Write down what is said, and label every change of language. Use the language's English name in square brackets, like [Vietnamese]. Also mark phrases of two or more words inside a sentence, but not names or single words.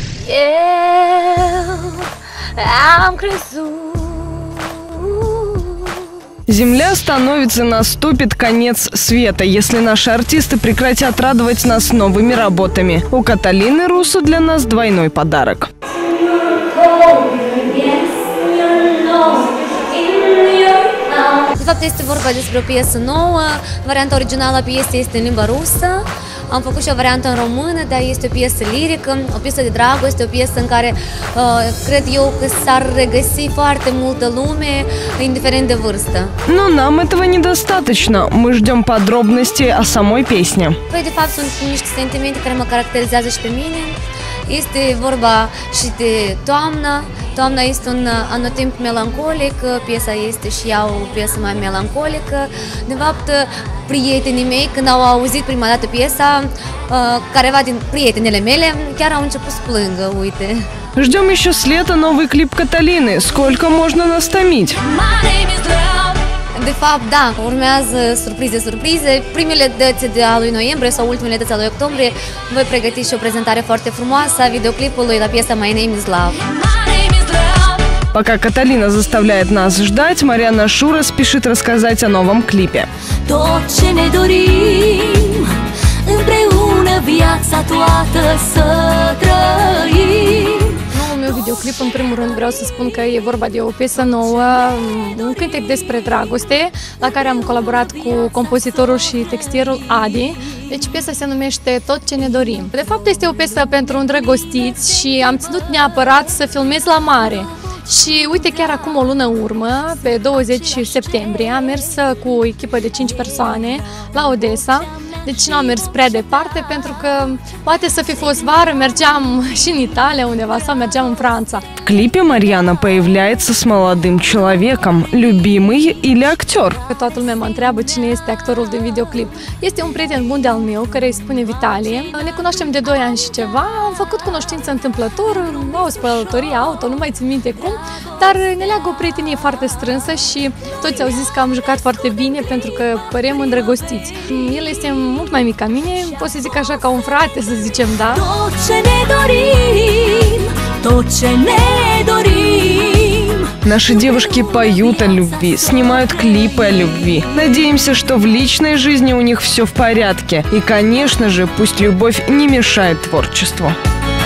[Romanian] am crezut. [Russian] Земля становится, наступит конец света, если наши артисты прекратят радовать нас новыми работами. У Каталины Русу для нас двойной подарок. [Romanian] De fapt, este vorba despre o piesă nouă. Varianta originală a piesei este în limba rusă. Am făcut și o variantă în română, dar este o piesă lirică, o piesă de dragoste, o piesă în care cred eu că s-ar regăsi foarte multă lume, indiferent de vârstă. [Russian] Но нам этого недостаточно. Мы ждем подробностей о самой песне. [Romanian] Păi, de fapt, sunt niște sentimente care mă caracterizează și pe mine. Este vorba și de toamnă. Toamna este un anotimp melancolic, piesa este și ea o piesă mai melancolică. De fapt, prietenii mei, când au auzit prima dată piesa, careva din prietenele mele, chiar au început să plângă, uite. [Russian] Ждем еще с лета новый клип Каталины. Сколько можно нас томить? [Romanian] De fapt, da, urmează surprize. Primele dăți de a lui noiembrie sau ultimele dăți a lui octombrie voi pregăti și o prezentare foarte frumoasă a videoclipului la piesa My Name is Love. [Russian] Пока Каталина заставляет нас ждать, Mariana Shura спешит рассказать о новом клипе. [Romanian] Tot ce ne dorim, împreună viața toată să trăim. Noul meu videoclip, în primul rând, vreau să spun că e vorba de o piesă nouă, un cântec despre dragoste, la care am colaborat cu compozitorul și textierul Adi. Deci piesa se numește Tot ce ne dorim. De fapt, este o piesă pentru îndrăgostiți și am ținut neapărat să filmez la mare. Și uite, chiar acum o lună urmă, pe 20 septembrie, am mers cu o echipă de 5 persoane la Odessa. Deci nu am mers prea departe, pentru că poate să fi fost vară, mergeam și în Italia undeva sau mergeam în Franța. [Russian] В клипе Mariana появляется с молодым человеком. Любимый или актер? [Romanian] Că toată lumea mă întreabă cine este actorul din videoclip. Este un prieten bun de-al meu, care îi spune Vitalie. Ne cunoaștem de 2 ani și ceva, am făcut cunoștință întâmplător, la o spălătorie auto, nu mai țin minte cum, dar ne leagă o prietenie foarte strânsă și toți au zis că am jucat foarte bine pentru că părem îndrăgostiți. El este mult mai mic ca mine, pot să zic așa, ca un frate, să zicem, да. Tot ce ne dorim, tot ce ne dorim. [Russian] Наши девушки поют о любви, снимают клипы о любви. Надеемся, что в личной жизни у них все в порядке. И, конечно же, пусть любовь не мешает творчеству.